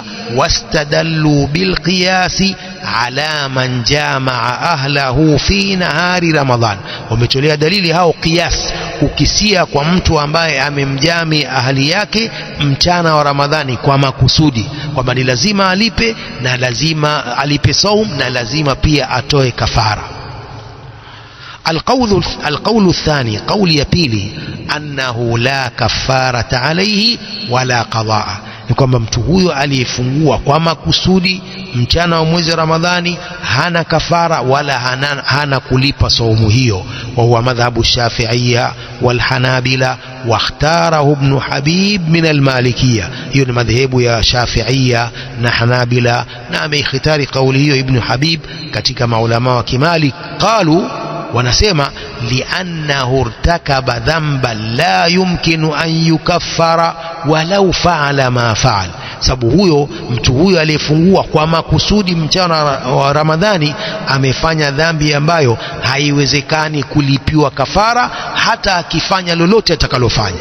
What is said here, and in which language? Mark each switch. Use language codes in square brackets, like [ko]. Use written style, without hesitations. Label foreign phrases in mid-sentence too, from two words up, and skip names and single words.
[ar] واستدلوا بالقياس على من جامع أهله في نهار رمضان, [sw] wametolea dalili hao qiyas, kukisia kwa mtu ambaye amemjami ahli yake mchana wa Ramadhani kwa makusudi, kwamba ni lazima alipe na lazima alipe saum na lazima pia atoe kafara. [ar] القول الثاني، قول يبيلي، أنه لا كفارة عليه ولا قضاء، [sw] ni kwamba mtu huyo aliyefungua kwa makusudi mchana wa mwezi Ramadhani hana kafara wala hana kulipa saumu hiyo. [ar] وهو مذهب الشافعية والحنابلة واختاره ابن حبيب من المالكية, [sw] hiyo ni madhehebu ya Shafi'iyya na Hanabila, na ameikhtari kauli hiyo Ibn Habib katika maulama wa Kimalik. Qalu, wanasema [ar] لأنه ارتكب ذنبا لا يمكن أن يكفر ولو فعل ما فعل, [sw] sababu huyo mtu huyo aliyefungua kwa makusudi mchana wa Ramadhani amefanya dhambi ambayo haiwezekani kulipiwa kafara hata akifanya lolote atakalofanya.